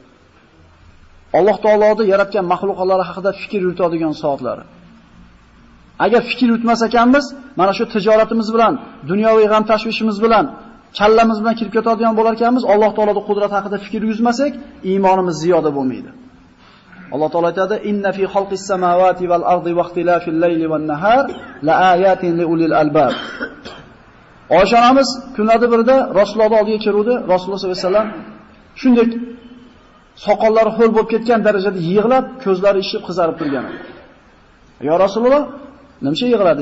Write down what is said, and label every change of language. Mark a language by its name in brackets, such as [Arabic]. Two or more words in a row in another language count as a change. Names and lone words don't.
[Uzbek] Alloh taoloning yaratgan mahluqotlari haqida fikr yuritadigan soatlari. Agar fikr yuritmas ekanmiz, mana shu tijoratimiz bilan, dunyoviy g'am tashvishimiz bilan, kallamiz bilan kirib ketadigan bo'lar ekanmiz, Alloh taoloning qudrati haqida fikr yuzmasak, iymonimiz ziyoda bo'lmaydi. Alloh taolo aytadi: [Arabic] "إن في خلق السماوات والأرض واختلاف الليل والنهار لآيات لأولي الألباب." [Uzbek] Oyshanamiz kunlarda birida Rasulullohning oldiga keluvdi. Rasululloh [Arabic] صلى الله عليه وسلم [Uzbek] shunday soqollari ho'l bo'lib ketgan darajada yig'lab, ko'zlari ishib qizarib turgan. "Ya Rasululloh, nima yig'ladingiz?